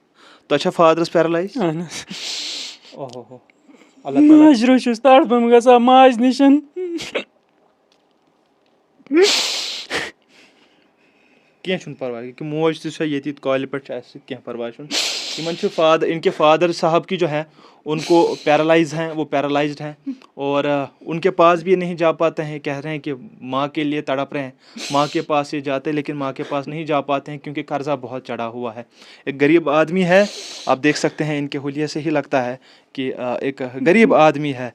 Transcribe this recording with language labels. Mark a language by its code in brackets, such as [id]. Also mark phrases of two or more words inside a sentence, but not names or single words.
[ks] تۄہہِ چھا فادرس پیرلایز؟ اوہو اللہ تعالیٰ. ماجرو چھُس تڑپم گژھان ماج نِشن. کینٛہہ چھُنہٕ پرواے کہ موج تہِ چھےٚ ییٚتی کالہِ پٮ۪ٹھ چھِ اَسہِ کینٛہہ پرواے چھُنہٕ یِمن چھُ [ur] ان کے فادر صاحب کی جو ہے ان کو پیرالائز ہیں وہ پیرالائزڈ ہیں اور ان کے پاس بھی نہیں جا پاتے ہیں کہہ رہے ہیں کہ ماں کے لیے تڑپ رہے ہیں ماں کے پاس یہ جاتے لیکن ماں کے پاس نہیں جا پاتے ہیں کیونکہ قرضہ بہت چڑھا ہوا ہے ایک غریب آدمی ہے آپ دیکھ سکتے ہیں ان کے حلیے سے ہی لگتا ہے کہ ایک غریب آدمی ہے